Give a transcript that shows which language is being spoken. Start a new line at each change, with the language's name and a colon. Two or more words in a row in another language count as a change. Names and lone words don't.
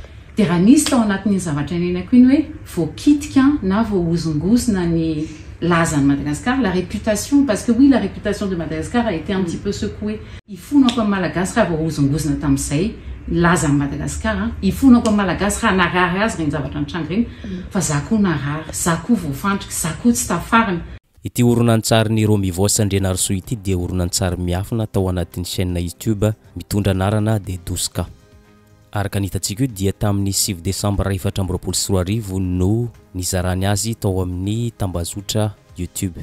Malagasy: dia raha nisy tao anatin'ny zavatra nenako iny hoe voakitika na voahozongozona ny lazany Madagascar,
French: la réputation, parce que oui, la réputation de Madagascar a été un petit peu secouée. Il faut non comme
Malagasy: Malagasy raha voahozongozona tamin'izay lazany Madagascar,
French: il faut non comme
Malagasy: Malagasy raha narary azy reny zavatra nitranga reny fa za koa narary, za koa voafandrika, za koa tsy tafarina. Ity horonan-tsarin'ny Romivo Sandrianarso ity dia horonan-tsary miafina tao anatin'ny chaîne YouTube mitondra anarana de 12K. Araka ny hitantsika io dia tamin'ny 6 décembre 2024 no nizarany azy tao amin'ny tambazotra YouTube.